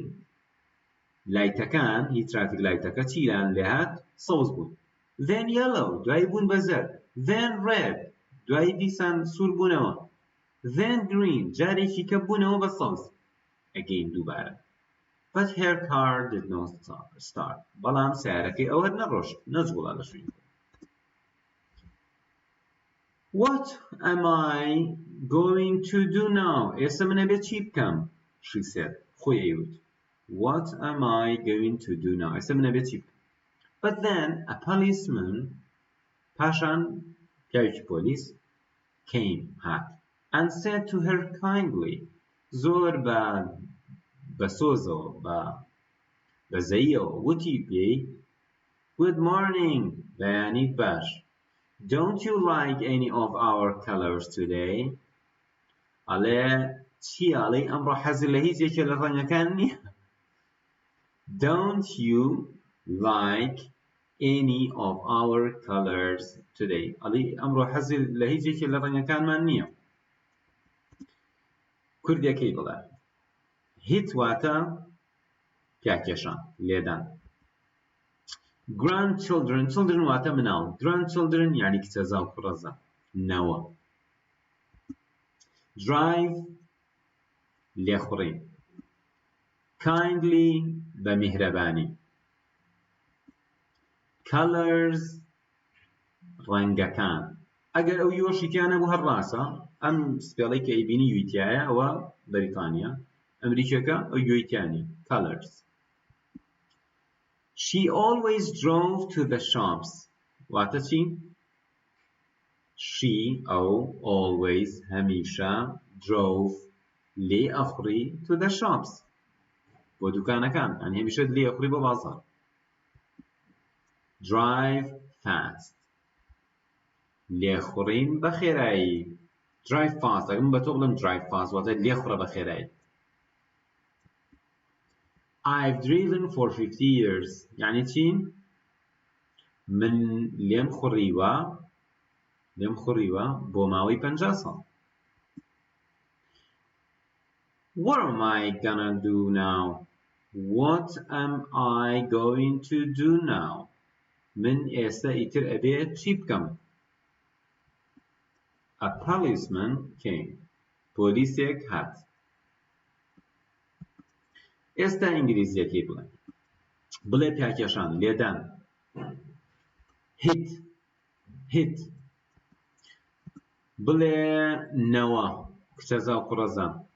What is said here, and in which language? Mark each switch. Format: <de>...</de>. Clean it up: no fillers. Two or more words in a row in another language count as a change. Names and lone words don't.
<ckb>لایتەکان هی ترافیک لایتەکە چیان لێ هات؟ سەوز بوون.</ckb> <en>Then yellow</en> <ckb>دوایی بوون بە زەرد.</ckb> <en>Then red</en> <ckb>دوایی دیسان سوور بوونەوە.</ckb> <en>Then green</en> <ckb>جارێکی کە بوونەوە بە سەوز. Again دووبارە.</ckb> <en>But her car did not start.</en> <ckb>بەڵام سیارەکەی ئەوە نەڕۆشت نەجوڵا لە شوێن.</ckb> <en>What am I going to do now?</en> <ckb>ئێستا منە بێت چی بکەم؟</ckb> <en>She said.</en> <ckb>خۆی ئەیوت.</ckb> <en>What am I going to do now?</en> <ckb>ئێستا منە بێت چی بکەم؟</ckb> <en>But then a policeman</en> <ckb>پاشان پیاوێکی پۆلیس came هات</ckb> <en>and said to her kindly</en> <ckb>زۆر بە سۆزەوە بە زەییەوە وتی پێی</ckb> <en>Good morning</en> <ckb>بەیانیت باش.</ckb> <en>Don't you like any of our colors today?</en> <ckb>ئەڵێ چی ئەڵێ ئەمڕۆ حەزت لە هیچ یەکێک لە ڕەنگەکان نییە؟</ckb> <en>Don't you like any of our colors today.</en> <ckb>ئەڵێ ئەمڕۆ حەزی لە هیچێکی لە ڕەنگەکانمان نییە. کوردیەکەی بڵێ. هیت واتە پیاکێشان لێدان.</ckb> <en>grandchildren children</en> <ckb>واتە مناڵ. grandchildren یعنی کچەزا و کوڕەزا. نەوە. drive لێخوڕین. kindly بە میهرەبانی. colors ڕەنگەکان. ئەگەر ئەو یۆشی تیانە بوو هەر ڕاستە ئەم سپێڵەی کە ئەیبینی یویتیایە ئەوە بەریتانیا ئەمریکەکە ئەو یۆیتیانی colors.</ckb> <en>She always drove to the shops.</en> <ckb>واتە چی؟ She ئەو always هەمیشە drove لێ ئەخوڕی</ckb> <en>to the shops.</en> <ckb>بۆ دوکانەکان ئەنی هەمیشە لێ ئەخوڕی بۆ بازاڕ.</ckb> <en>drive fast.</en> <ckb>لێخوڕین بە خێرایی.</ckb> <en>drive fast</en> <ckb>ئەگەم بە تۆ بڵم</ckb> <en>drive fast</en> <ckb>واتە لێخوڕە بە خێرایی.</ckb> <en>I've driven for 50 years.</en> <ckb>يعني چی؟ من لێم خوڕیوە بۆ ماوەی 50 ساڵ.</ckb> <en>What am I gonna do now? What am I going to do now?</en> <ckb>من ئێستا ئیتر ئەبێ چی بکەم؟ A policeman came. پۆلیسێک هات. ئێستا ئینگلیزیەکەی بڵێ پیاکێشان لێدان. hit بڵێ نەوە کچەزا و کوڕەزا.</ckb>